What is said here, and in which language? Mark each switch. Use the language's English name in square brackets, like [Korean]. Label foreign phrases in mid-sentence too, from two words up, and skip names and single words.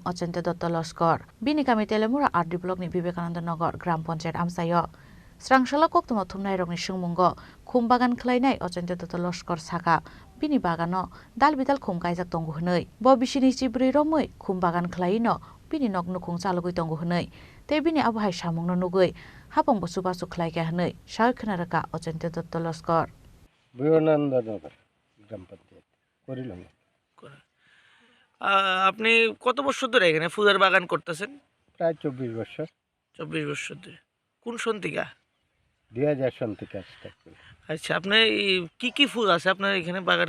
[Kok Borok] Ochente Dotto Loskor Bini Kami Telemura Ardi Blok Ni Vivekananda Nagar Gram Panchayat Amsayo Serangshala Koktumo Thumnai Rongni Sungmungo Kumbagan Kalainai Ochente Dotto Loskor Saka Bini bagano dal bidal khum kaijak tongu hnei bo bisini chibri romoi khum bagan khlaino bini nok nukung chalugui tongu hnei te bini abhai samung no nugui hapong bosu basu khlai ka hnei sai khnaraka Ochente Dotto Loskor [Bangla] বিবেকানন্দনগর গ্রাম পঞ্চায়েত করিলাম। আপনি কত বছর ধরে এখানে ফুলের বাগান করতেছেন? প্রায় 24 বছর। 24 বছর ধরে। কোন সন থেকে? 2000 সন থেকে স্টার্ট করি। আচ্ছা, আপনার কি কি ফুল আছে আপনার এখানে বাগানে?